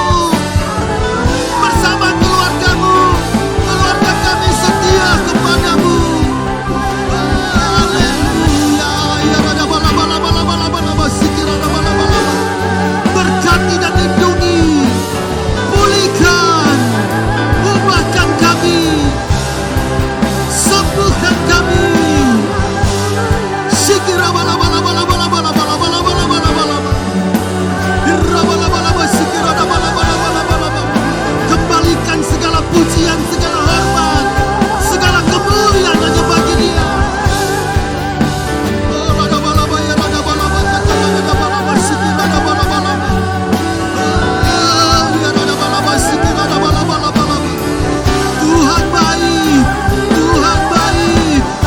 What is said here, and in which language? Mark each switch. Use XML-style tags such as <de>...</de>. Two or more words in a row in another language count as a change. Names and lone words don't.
<id>Bersama keluargamu, keluarga kami setia kepadamu. Haleluya. Ya rada bala bala bala bala bala bala sikira bala bala bala. Berkati dan lindungi, pulihkan, ubahkan kami, sembuhkan kami. Sikira bala bala bala bala bala bala bala bala bala bala. Kembalikan segala pujian, segala hormat, segala kemuliaan hanya bagi Dia. Tuhan baik, Tuhan baik.</id>